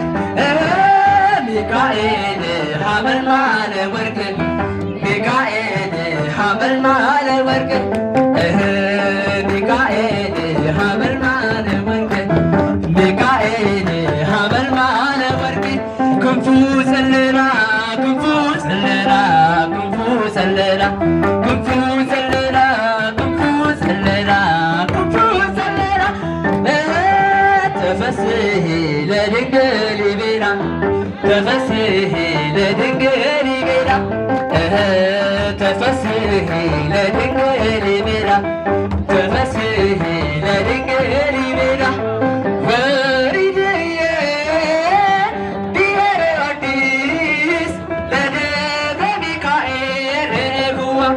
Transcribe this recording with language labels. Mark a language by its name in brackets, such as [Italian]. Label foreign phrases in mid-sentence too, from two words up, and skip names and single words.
[Amharic] ሚካኤል ሐመልማለ ወርቅ ሚካኤል ሐመልማለ ወርቅ ሚካኤል ሐመልማለ ወርቅ ሚካኤል ሐመልማለ ወርቅ ክንፉ ዘለላ ክንፉ ዘለላ ክንፉ ዘለላ ክንፉ ዘለላ ክንፉ ዘለላ ክንፉ ዘለላ [Geez] ተፈስሒ ለድንግል ቤላ ተፈስሒ ለድንግል ቤላ ተፈስሒ ለድንግል ቤላ ተፈስሒ ለድንግል ቤላ ወሪድየ ብሔረ አዲስ ለደብረ ሚካኤል ርግዋ